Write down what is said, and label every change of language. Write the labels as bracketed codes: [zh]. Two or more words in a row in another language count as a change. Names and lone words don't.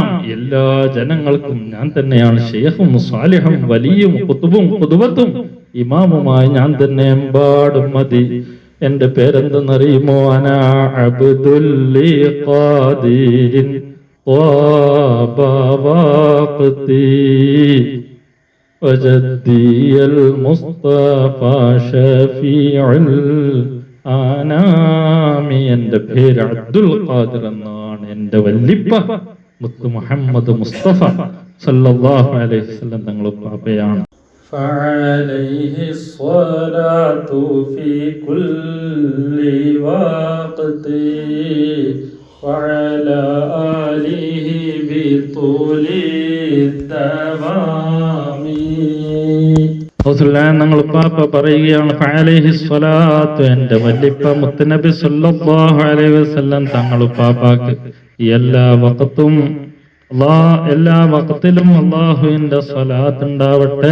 [ml] എല്ലാ ജനങ്ങൾക്കും ഞാൻ തന്നെയാണ് ശൈഖും സ്വാലിഹും വലിയും ഖുത്ബും ഖുദ്വത്തും ഇമാമുമായി ഞാൻ തന്നെ എമ്പാടും മതി. എന്റെ പേരെന്തെന്നറിയുമോ? [ar] أنا عبد القادر وبواقتي وجدي المصطفى شفيع الأنام. [ml] എന്റെ പേര് അബ്ദുൽ ഖാദിർ എന്നാണ്. എന്റെ വല്ലിപ്പ മുത്ത് മുഹമ്മദ് മുസ്തഫ [ar] صلى الله عليه وسلم [ml] തങ്ങൾ പാപ്പയാണ്. [ar] فعليه الصلاة في كل وقت وعلى آله بطول الدوام. [ml] ഞങ്ങൾ പാപ്പ പറയുകയാണ്, [ar] فعليه الصلاة, [ml] എന്റെ വല്ലിപ്പ മുത്തുനബി [ar] صلى الله عليه وسلم [ml] തങ്ങൾ പാപ്പാക്ക് എല്ലാ വഖത്തും എല്ലാ വഖത്തിലും അല്ലാഹുവിന്റെ സ്വലാത്ത് ഉണ്ടാവട്ടെ.